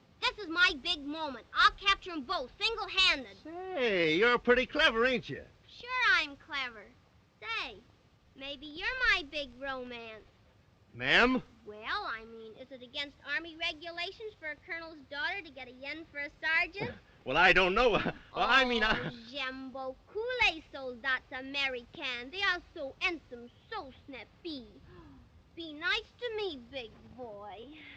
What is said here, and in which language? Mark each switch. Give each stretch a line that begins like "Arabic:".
English: This is my big moment. I'll capture them both, single-handed. Say, you're pretty clever, ain't you? Sure I'm clever. Say, maybe you're my big romance. Ma'am? Well, I mean, is it against Army regulations for a colonel's daughter to get a yen for a sergeant? Well, I don't know. I mean,
French: j'aime beaucoup les soldats américains.
English: They are so handsome, so snappy. Be nice to me, big boy.